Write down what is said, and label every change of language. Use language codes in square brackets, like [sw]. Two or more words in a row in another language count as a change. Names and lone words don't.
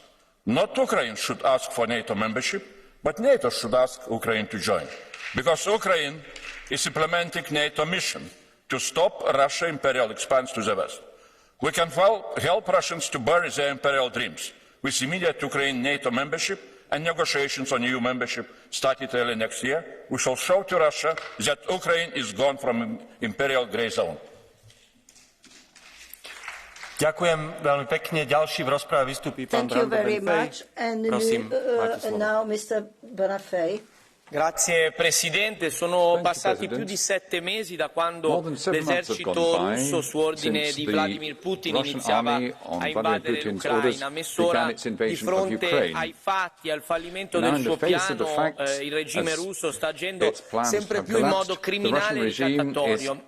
[en] Not Ukraine should ask for NATO membership, but NATO should ask Ukraine to join, because Ukraine is implementing NATO mission to stop Russia's imperial expanse to the west. We can help Russians to bury their imperial dreams with immediate Ukraine NATO membership and negotiations on EU membership started early next year. We shall show to Russia that Ukraine is gone from imperial grey zone. [sk] Ďakujem veľmi pekne. Ďalší v rozprave vystúpi pán Brando Benfej. Prosím, máte slovo. [it] Grazie Presidente, sono passati più di 7 mesi da quando l'esercito russo su ordine di Vladimir Putin iniziava a invadere l'Ucraina. Mezz'ora di fronte ai fatti, al fallimento del suo piano, il regime russo sta agendo sempre più in modo criminale e ricattatorio.